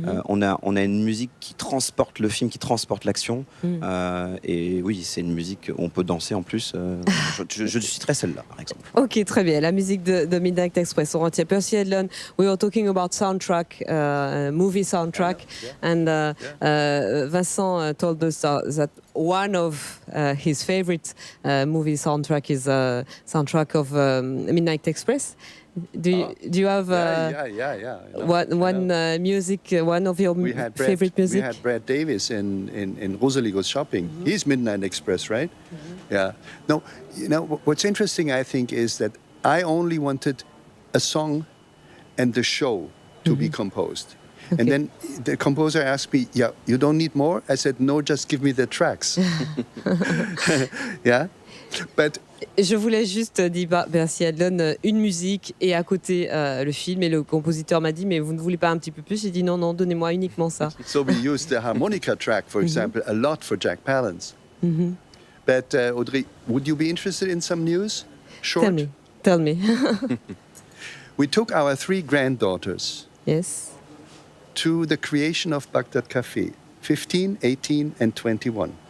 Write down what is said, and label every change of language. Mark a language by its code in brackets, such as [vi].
[fr] On a une musique qui transporte le film, qui transporte l'action. Et oui, c'est une musique où on peut danser en plus. Je citerai celle-là, par exemple. Ok, très bien. La musique de Midnight Express. On retient Percy Edlon. [en] We were talking about soundtrack, movie soundtrack, and Vincent told us that one of his favorite movie soundtrack is soundtrack of Midnight Express. Do you have Yeah. one music, one of your favorite music? We had Brad Davis in Rosalie Goes Shopping. He's Midnight Express, right? Yeah. No, what's interesting, I think, is that I only wanted a song and the show to be composed. Okay. And then the composer asked me, "Yeah, you don't need more?" I said, "No, just give me the tracks." Yeah, but [fr] Je voulais juste dire, Percy Edlon, une musique et à côté le film. Et le compositeur m'a dit, mais vous ne voulez pas un petit peu plus? J'ai dit non, donnez-moi uniquement ça. [en] so we used the harmonica track, for example, a lot for Jack Palance. But Audrey, would you be interested in some news? Short. Tell me. We took our 3 granddaughters Yes. to the creation of Baghdad Cafe, 15, 18, and 21.